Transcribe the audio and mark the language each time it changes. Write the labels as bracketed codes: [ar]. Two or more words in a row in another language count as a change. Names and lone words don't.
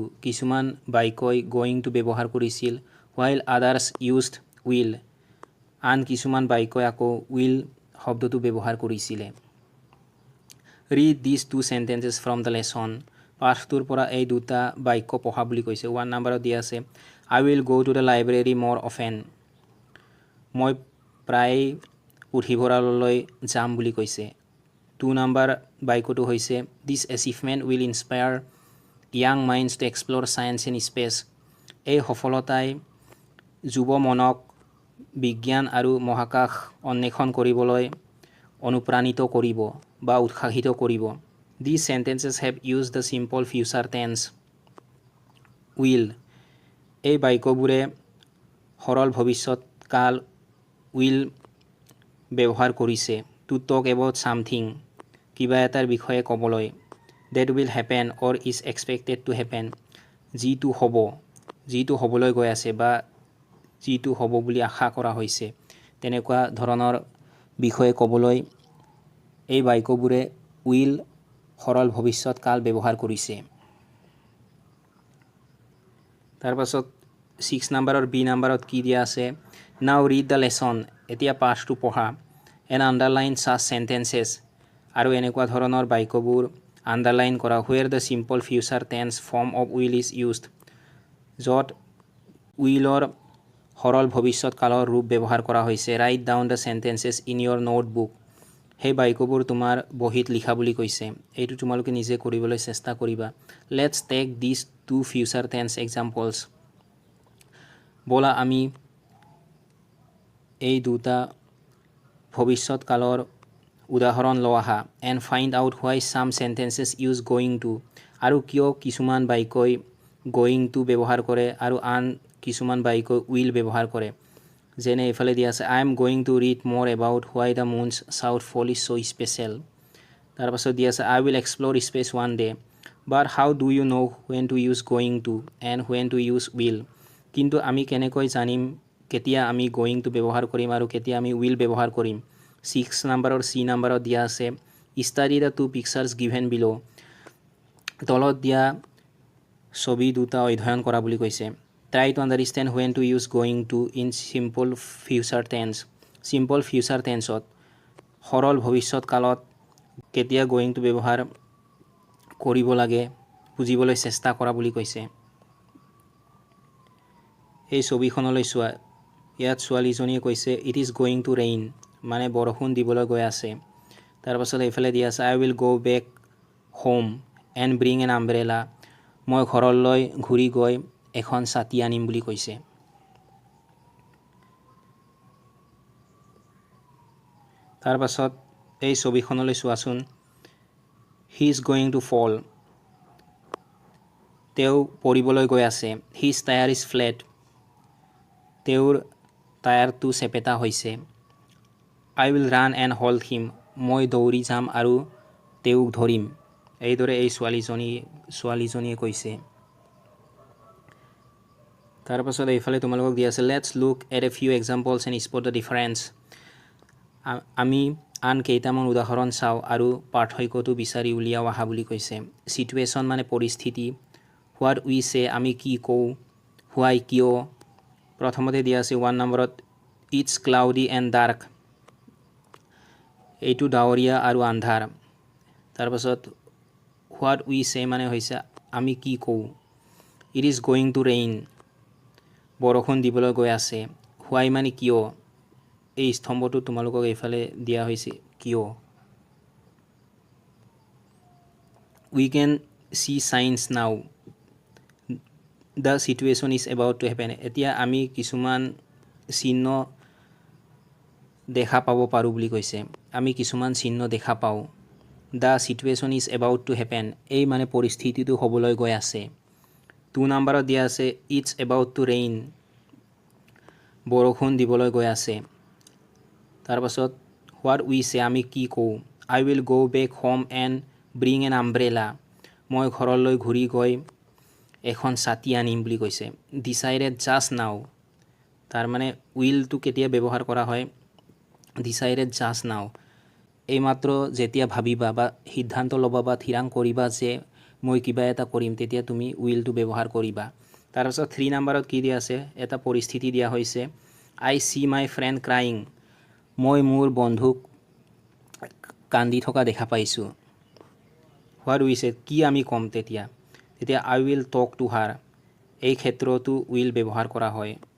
[as] কিছুমান বাক্যই [en] going to [as] ব্যৱহাৰ কৰিছিল। [en] while others used will. [as] আন কিছুমান বাক্যই আকৌ উইল শব্দটো ব্যৱহাৰ কৰিছিলে। [en] read this 2 sentences from the lesson. [as] পাঠটোৰ পৰা এই দুটা বাক্য পঢ়া বুলি কৈছে 1 নম্বৰত দিয়া আছে [en] I will go to the library more often [as] মই প্ৰায় পুথিভঁৰাললৈ যাম বুলি কৈছে 2 নম্বৰ বাক্যটো হৈছে [en] this achievement will inspire young minds to explore science and space এই [as] সফলতাই যুৱ মনক বিজ্ঞান আৰু মহাকাশ অন্বেষণ কৰিবলৈ অনুপ্ৰাণিত কৰিব বা উৎসাহিত কৰিব [en] These sentences have used the simple future tense will [as] এই বাক্যবোৰে সৰল ভৱিষ্যৎ কাল will ব্যৱহাৰ কৰিছে [en] to talk about something [as] কিবা এটাৰ বিষয়ে ক'বলৈ [en] that will happen or is expected to happen [as] যিটো হ'বলৈ গৈ আছে বা যিটো হ'ব বুলি আশা কৰা হৈছে তেনেকুৱা ধৰণৰ বিষয়ে ক'বলৈ এই বাক্যবোৰে will সৰল ভৱিষ্যৎ কাল ব্যৱহাৰ কৰিছে তাৰ পাছত 6 নম্বৰৰ বি নম্বৰত কি দিয়া আছে [en] now read the lesson [as] এতিয়া পাঠটো পঢ়া [en] and underline such sentences [as] আৰু এনেকুৱা ধৰণৰ বাক্যবোৰ আন্ডাৰলাইন কৰা [en] where the simple future tense form of will is used [as] য'ত willৰ সৰল ভৱিষ্যৎ কালৰ ৰূপ ব্যৱহাৰ কৰা হৈছে [en] write down the sentences in your notebook [as] সেই বাক্যবোৰ তোমাৰ বহীত লিখা বুলি কৈছে এইটো তোমালোকে নিজে কৰিবলৈ চেষ্টা কৰিবা [en] let's take these two future tense examples [as] বলা আমি এই দুটা ভৱিষ্যৎ কালৰ উদাহৰণ লোৱা [en] and find out why some sentences use going to [as] আৰু কিয় কিছুমান বাক্যই [en] going to [as] ব্যৱহাৰ কৰে আৰু আন কিছুমান বাক্য will ব্যৱহাৰ কৰে যেনে এফালে দিয়া আছে [en] I am going to read more about why the moon's southpole is so special [as] তাৰ পাছত দিয়া আছে [en] I will explore space one day but how do you know when to use going to and when to use will [as] কিন্তু আমি কেনেকৈ জানিম কেতিয়া আমি [en] going to [as] ব্যৱহাৰ কৰিম আৰু কেতিয়া আমি will ব্যৱহাৰ কৰিম 6 নম্বৰৰ C নম্বৰত দিয়া আছে [en] study the two pictures given below [as] তলত দিয়া ছবি দুটা অধ্যয়ন কৰা বুলি কৈছে [en] try to understand when to use going to in simple future tense simple future tenseত [as] সৰল ভৱিষ্যৎ কালত কেতিয়া [en] going to [as] ব্যৱহাৰ কৰিব লাগে বুজিবলৈ চেষ্টা কৰা বুলি কৈছে এই ছবিখনলৈ চোৱা ইয়াত ছোৱালীজনীয়ে কৈছে [en] it is going to rain [as] মানে বৰষুণ দিবলৈ গৈ আছে তাৰ পাছত এইফালে দিয়া আছে [en] I will go back home and bring an umbrella [as] মই ঘৰলৈ ঘূৰি গৈ এখন ছাতি আনিম বুলি কৈছে তাৰ পাছত এই ছবিখনলৈ চোৱাচোন [en] he is going to fall [as] তেওঁ পৰিবলৈ গৈ আছে [en] his tire is flat [as] তেওঁৰ টায়াৰটো চেপেটা হৈছে [en] I will run and hold him [as] মই দৌৰি যাম আৰু তেওঁক ধৰিম এইদৰে এই ছোৱালীজনীয়ে কৈছে তাৰ পাছত এইফালে তোমালোকক দিয়া আছে [en] let's look at a few examples and spot the difference [as] আমি আন কেইটামান উদাহৰণ চাওঁ আৰু পাৰ্থক্যটো বিচাৰি উলিয়াও আহা বুলি কৈছে situation মানে পৰিস্থিতি [en] what we say [as] আমি কি কওঁ why কিয় প্ৰথমতে দিয়া আছে 1 নম্বৰত [en] it's cloudy and dark [as] এইটো ডাৱৰীয়া আৰু আন্ধাৰ তাৰ পাছত [en] what we say [as] মানে হৈছে আমি কি কওঁ [en] it is going to rain [as] বৰষুণ দিবলৈ গৈ আছে why মানে কিয় এই স্তম্ভটো তোমালোকক এইফালে দিয়া হৈছে কিয় [en] we can see signs now the situation is about to happen [as] এতিয়া আমি কিছুমান চিহ্ন দেখা পাব পাৰো বুলি কৈছে আমি কিছুমান চিহ্ন দেখা পাওঁ [en] the situation is about to happen [as] এই মানে পৰিস্থিতিটো হ'বলৈ গৈ আছে 2 নম্বৰত দিয়া আছে [en] it's about to rain [as] বৰষুণ দিবলৈ গৈ আছে তাৰ পাছত [en] what we say [as] আমি কি কওঁ [en] I will go back home and bring [as] an umbrella মই ঘৰলৈ ঘূৰি গৈ এখন ছাতি আনিম বুলি কৈছে [en] decided just now [as] তাৰ মানে will টো কেতিয়া ব্যৱহাৰ কৰা হয় [en] decided just now [as] এই মাত্ৰ যেতিয়া ভাবিবা বা সিদ্ধান্ত ল'বা বা থিৰাং কৰিবা যে মই কিবা এটা কৰিম তেতিয়া তুমি will টো ব্যৱহাৰ কৰিবা তাৰ পাছত 3 নম্বৰত কি দিয়া আছে এটা পৰিস্থিতি দিয়া হৈছে [en] I see my friend crying [as] মই মোৰ বন্ধুক কান্দি থকা দেখা পাইছো [en] what we said [as] কি আমি ক'ম তেতিয়া [en] I will talk to her [as] এই ক্ষেত্ৰতো উইল ব্যৱহাৰ কৰা হয়